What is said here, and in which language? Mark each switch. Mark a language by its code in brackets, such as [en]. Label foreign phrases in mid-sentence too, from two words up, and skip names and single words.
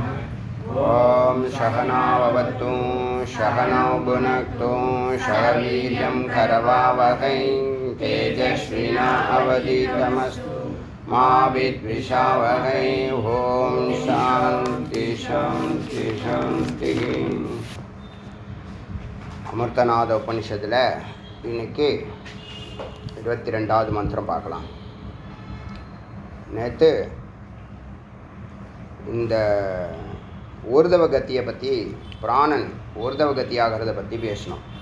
[sa] ओम सहनाववतु सहनौ भुनक्तु सह वीर्यं करवावहै तेजस्विनावधीतमस्तु मा विद्विषावहै। ओम शांति शांति शांति। [ta] அமிர்தநாத உபனிஷத்தில் இன்னைக்கு 22வது மந்திரம் பார்க்கலாம். நேற்று இந்த ஊர்தவ கத்தியை பற்றி, பிராணன் ஊர்தவ கத்தி ஆகிறத பற்றி பேசணும்.